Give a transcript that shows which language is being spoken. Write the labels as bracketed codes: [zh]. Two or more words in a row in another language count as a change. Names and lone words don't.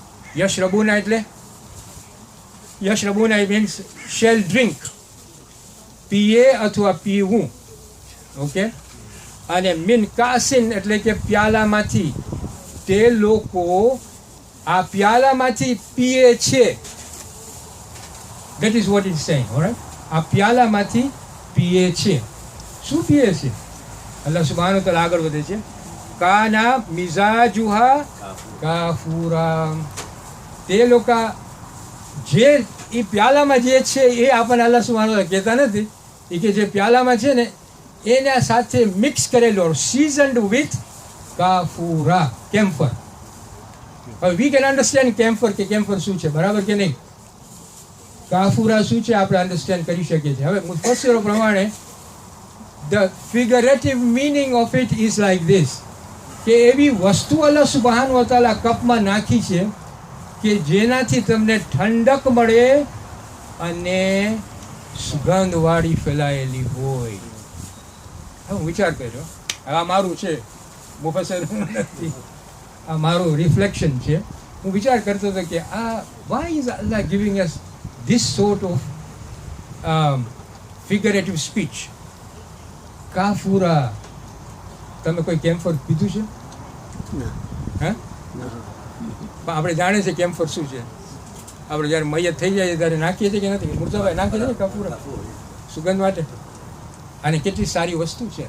[gu] યશરબૂના એટલે યશરબૂના [en] means shall drink, [gu] પીએ અથવા પીવું. ઓકે. અને [ar] من كأس [gu] એટલે કે પ્યાલામાંથી. તે લોકો આ પ્યાલામાંથી પીએ છે. [en] That is what it's saying, alright? [gu] આ પ્યાલામાંથી પીએ છે. શું પીએ છે? [ar] الله سبحانه تعالى [gu] આગળ વધે છે, [ar] كان مزاجها كافورا. [gu] તે લોકો જે એ પ્યાલામાં જે છે એ આપણને [ar] الله سبحانه تعالى [gu] કહેતા નથી. એ કે જે પ્યાલામાં છે ને એના સાથે મિક્સ કરેલો, [en] seasoned with કાફુરા, કેમ્ફર. [gu] હવે [en] we can understand camphor [gu] કે કેમ્ફર શું છે, બરાબર કે નહીં? કાફુરા શું છે આપણે અન્ડરસ્ટેન્ડ કરી શકીએ છીએ. હવે મુફસ્સિરો પ્રમાણે [en] the figurative meaning of it is like this, [gu] કે એવી વસ્તુ [ar] الله سبحانه وتعالى [gu] કપમાં નાખી છે કે જેનાથી તમને ઠંડક મળે અને સુગંધવાળી ફેલાયેલી હોય. હું વિચાર કર્યો, આ મારું છે, મુફસ્સિર નથી, આ મારું રિફ્લેક્શન છે. હું વિચાર કરતો હતો કે આ [en] why is Allah giving us this sort of figurative speech? [gu] કાફુરા. તમે કોઈ કેમ્ફર પીધું છે? હા, આપણે જાણીએ છીએ કેમ્ફર શું છે. આપણે જ્યારે મૈયત થઈ જાય ત્યારે નાખીએ છીએ કે નથી? મુર્દાભાઈ નાખીએ છીએ કાફુરા સુગંધ માટે. અને કેટલી સારી વસ્તુ છે.